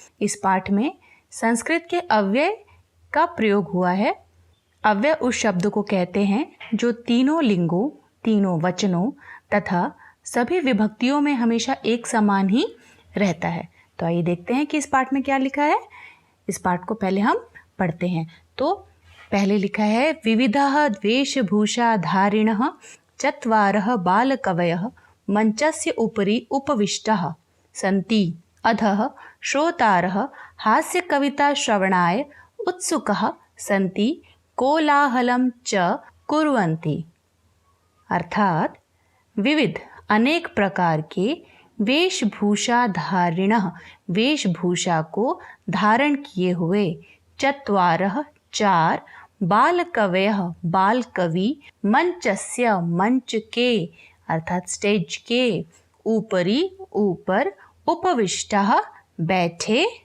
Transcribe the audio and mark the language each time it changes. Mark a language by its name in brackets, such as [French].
[Hindi] इस पाठ में संस्कृत के अव्यय का प्रयोग हुआ है। अव्यय उस शब्द को कहते हैं जो तीनों लिंगों, तीनों वचनों तथा सभी विभक्तियों में हमेशा एक समान ही रहता है। तो आइए देखते हैं कि इस पाठ में क्या लिखा है। इस पाठ को पहले हम पढ़ते हैं। तो पहले लिखा है [Sanskrit] विविधः वेशभूषा धारिणः चत्वारः बालकवयः मंचस्य उपरि उपविष्टाः सन्ति अधः श्रोतारः हास्य कविता श्रवणाय उत्सुकाः सन्ति कोलाहलं च कुर्वन्ति। [Hindi] अर्थात विविध अनेक प्रकार के वेशभूषा धारिणः वेशभूषा को धारण किए हुए चत्वारः 4 बालकवयः बाल कवि मंचस्य मंच के अर्थात स्टेज के ऊपरी ऊपर उपविष्टाः बैठे